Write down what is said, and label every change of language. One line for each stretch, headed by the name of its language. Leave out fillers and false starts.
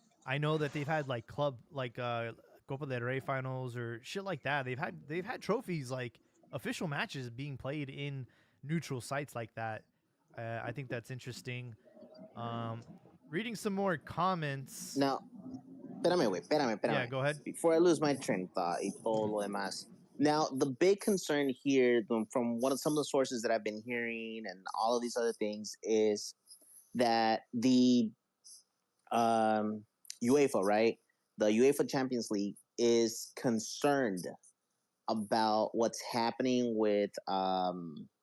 English: I know that they've had like club like Copa del Rey finals or shit like that. They've had trophies like official matches being played in neutral sites like that. I think that's interesting. Um, reading some more comments.
Spanish: Now, espérame, güey, espérame.
English: Yeah, go ahead. Before I lose my train of thought
Spanish: y todo lo demás.
English: Now, the big concern here, from one of some of the sources that I've been hearing, and all of these other things, is that the UEFA, right, the UEFA Champions League, is concerned about what's happening with FIFA,